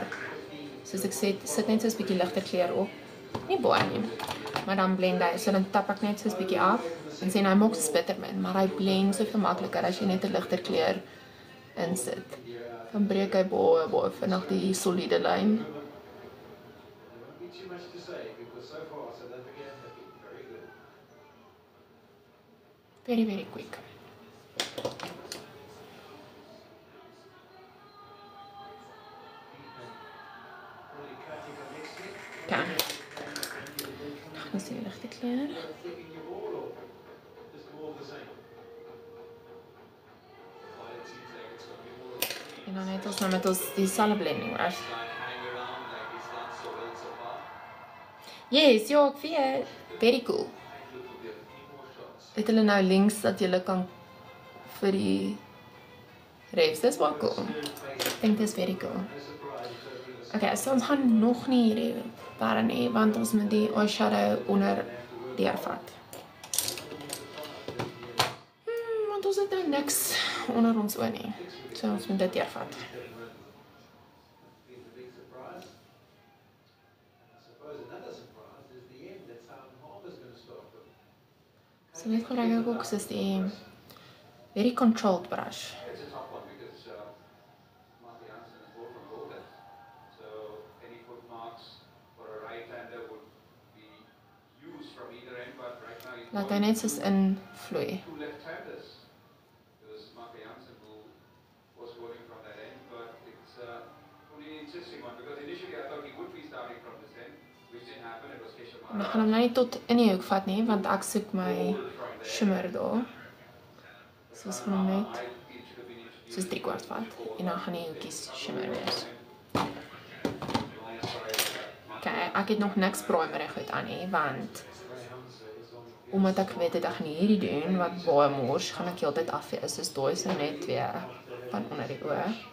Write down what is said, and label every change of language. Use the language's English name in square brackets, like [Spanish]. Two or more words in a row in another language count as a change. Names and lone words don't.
[Afrikaans] Soos ek sê, sit net soos 'n bietjie ligte kleur op. Nie baie nie. Maar dan blend hy, so dan tap ek net soos bietjie af en sê hy maak bittermin, maar hy blend soveel makliker as jy net 'n ligter kleur insit. Dan breek hy baie vinnig die soliede lyn. [English] Too much to say because so far South Africa have been very good. Very, very quick. Okay. [Afrikaans] Dan sien jy ligte kleur. [English] Flicking your ball or just more of the same? [Afrikaans] En dan het ons nou met ons dieselfde [English] blending brush. Yes, [Afrikaans] ja, ek weet. [English] Very cool. [Afrikaans] Het hulle nou links dat jy kan vir die refs, dis wel cool. Ek dink dis [English] very cool. [Afrikaans] Okay, so ons gaan nog nie hierdie pare nie, want ons moet die eyeshadow onder deurvat. Want ons het nou niks onder ons oë nie. So ons moet dit deurvat. So net gebruik ek ook soos die [English] very controlled brush. It's a tough one because Mark Jansen is both from Golden. So any foot marks for a right-hander would be used from either end, but right now he's [Afrikaans] Laat hy net soos invloei. [English] two left-handers. It was Mark Jansen who was bowling from that end, but it's only an interesting one because initially I thought he would be starting from this end, which didn't happen. It was Keshav [Afrikaans] En ek gaan hom nou nie tot in die hoek vat nie, want ek soek my shimmer daar. So ons gaan hom net soos 3/4 vat en dan gaan die hoekies shimmer wees. Okay, ek het nog niks primerig goed aan nie, want omdat ek weet dat ek nie hierdie doen wat baie mors, gaan ek heeltyd afvee is, soos daai is nou net weer van onder die oë.